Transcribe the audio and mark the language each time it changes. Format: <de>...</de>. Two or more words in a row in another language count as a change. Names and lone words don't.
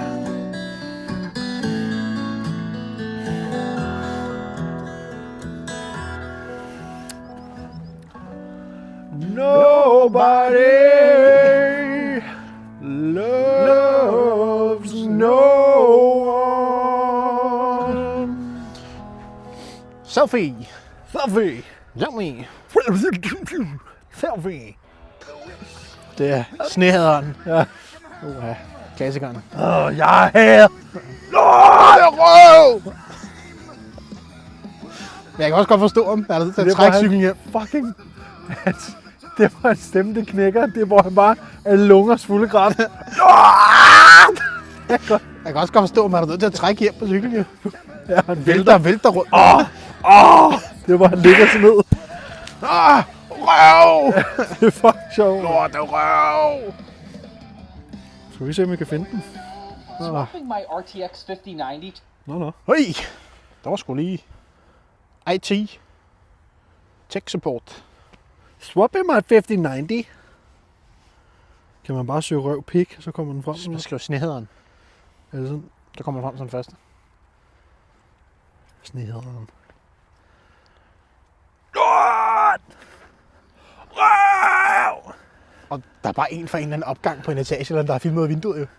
<en>Nobody loves no one.</en> <da>Selfie! Selfie! Selfie! Selfie! Det er snehaderen. Ja. Klassikeren. Jeg er her! Men jeg kan også godt forstå ham. Han er nødt til at trække cyklen hjem. Fucking... Det var en stemme, det knækker. Det er, hvor han bare er lungers fulde græn. Jeg kan også godt forstå, at man er nødt til at trække hjem på cyklen. Jo. Ja, han vælter. Vælter rundt. Det var, han ligger sådan ned. Røv! Det er fucking sjovt. Lort, røv! Skal vi se, om vi kan finde den?</da> <en>Swapping my RTX 5090.</en> <da>Nå. Høj! Der var sgu lige IT.</da> <en>Tech support. Swap in my 5090.</en> <da>Kan man bare søge røv pik, så kommer den frem? Så skriv snehederen. Er det sådan? Der kommer den frem som første. Snehederen. Og der er bare en fra en eller anden opgang på en etage, eller der er filmet ud af vinduet jo.</da>